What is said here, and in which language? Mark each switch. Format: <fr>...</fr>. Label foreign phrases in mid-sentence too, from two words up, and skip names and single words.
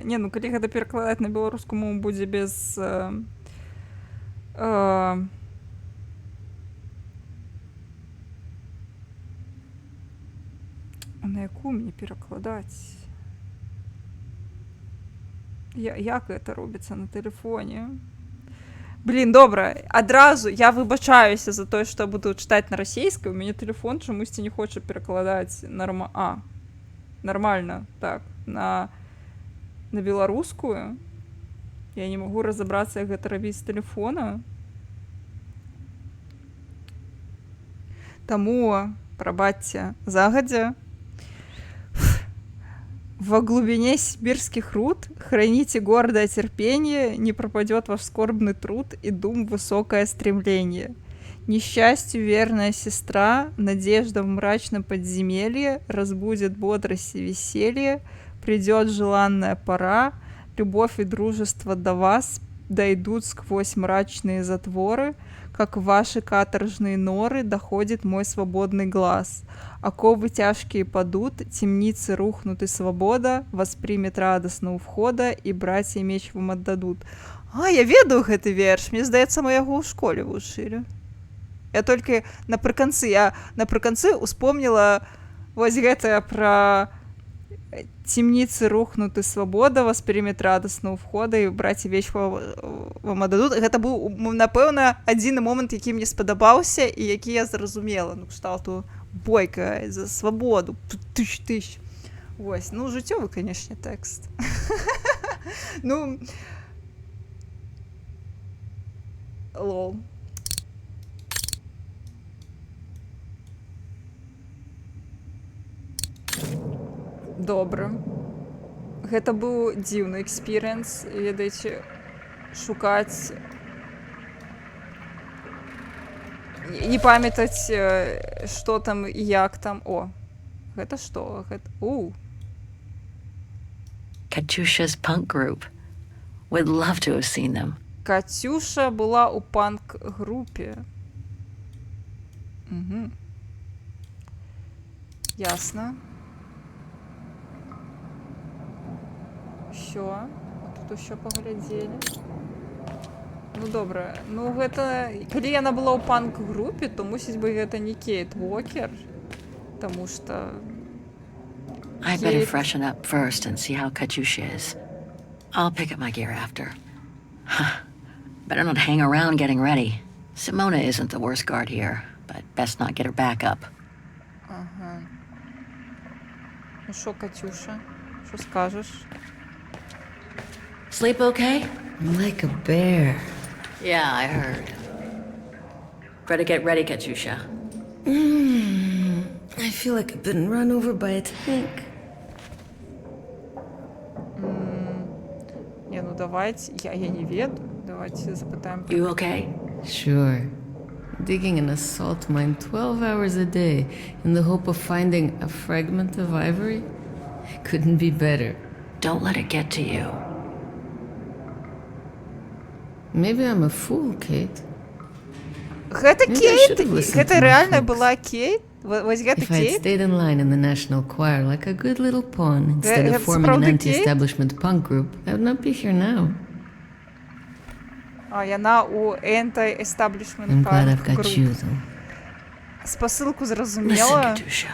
<be>Не, ну калі гэта перакладаць на беларускую мову будзе без... На якую мне перакладаць? Як гэта робіцца на тэлефоне?</be> <uk>Блін, добре, адразу я вибачаюся за те, що буду читати на російській, у мене телефон чомусь не хоче перекладати нормально, так, на беларускую.</uk> <ru>Я не могу разобраться,</ru> <be>як гэта рабіць з телефона. Таму, прабачце, загадзя.</be> <ru>Во глубине сибирских руд храните гордое терпение, не пропадет ваш скорбный труд и дум высокое стремление. Несчастью верная сестра, надежда в мрачном подземелье, разбудит бодрость и веселье, придет желанная пора, любовь и дружество до вас дойдут сквозь мрачные затворы, как в ваши каторжные норы доходит мой свободный глаз. Оковы тяжкие падут, темницы рухнут, и свобода воспримет радостно у входа, и братья меч вам отдадут.</ru> <be>А, я ведаю гэты верш, мне здаецца, мы яго ў школе вучылі. Я толькі напрыканцы успомніла вось гэтае пра</be> <ru>темницы рухнут, и свобода воспримет радостно у входа, и братья меч вам отдадут.</ru> <be>Гэта быў, напэўна, адзіны момант, які мне спадабаўся і які я зразумела, ну, кшталту бойка за свободу. Тыщ. Вось, ну, жыццёвы, канешне, тэкст. Ну, лол. Добра. Гэта быў дзіўны экспірыенс, ведаеце, шукаць, не памятаць, што там і як там. О, гэта што? Гэта...</be> <en>Katyusha's punk group. Would love to have seen them.</en> <be>Катюша была ў панк-групе. Угу. Ясна.</be> <uk>Що?</uk> <be>Тут ще поглядзелі. Ну, добра. Ну, гэта... Калі яна была ў панк-групе, то мусіць бы гэта не Кейт Уокер, таму што... I better freshen up first and see how Katyusha is. I'll pick up my gear after. Better not hang around getting ready. Simona isn't the worst guard here, but best not get her back up.</be> <uk>Ага. Ну що, Катюша? Що скажеш?</uk> <en>Sleep okay? Like a bear. Yeah, I heard. Better get ready, Katyusha. I feel like I've been run over by a tank.</en> <ru>Не, ну давайте, я не веду.</ru> <uk>Давайте запитаємо.</uk> <en>You okay? Sure. Digging an assault mine 12 hours a day in the hope of finding a fragment of ivory? Couldn't be better. Don't let it get to you. Maybe I'm a fool, Kate.</en> <be>Гэта</be> <en>Maybe I Кейт? should've listened</en> <be>Гэта</be> <en>to my</en> <ru>реально</ru> <en>folks.</en> <be>была Кейт? Вось гэта</be> <en>If I'd Кейт? stayed in line in the national choir like a good little pawn instead that's of forming an probably Kate. anti-establishment punk group, I would not be here now.</en> <be>А, яна у anti-establishment</be> <en>I'm glad I've punk got group. you, though.</en> <uk>Спасилку</uk> <en>Listen,</en> <uk>зрозуміла.</uk> <en>Katyusha.</en>